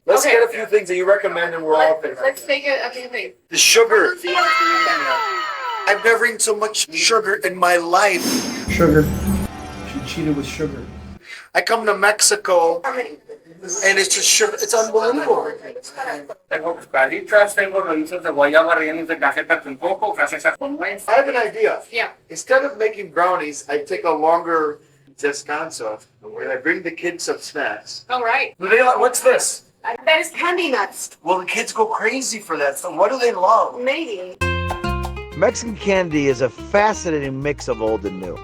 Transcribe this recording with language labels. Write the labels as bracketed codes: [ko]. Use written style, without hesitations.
[en] Let's get a few things that you recommend and we're all thinking. Let's take a few things. The sugar. I've never eaten so much sugar in my life. Sugar. She cheated with sugar. I come to Mexico and it's just sugar. It's unbelievable. [es] Tengo cucaritas, tengo rollitos de guayaba rellenos de cajeta con coco, francesa con nuez. [en] I have an idea. Yeah. Instead of making brownies, I take a longer descanso and I bring the kids some snacks. All right. Do they like, what's this? That is candy nuts. Well, the kids go crazy for that. So what do they love? Maybe. Mexican candy is a fascinating mix of old and new.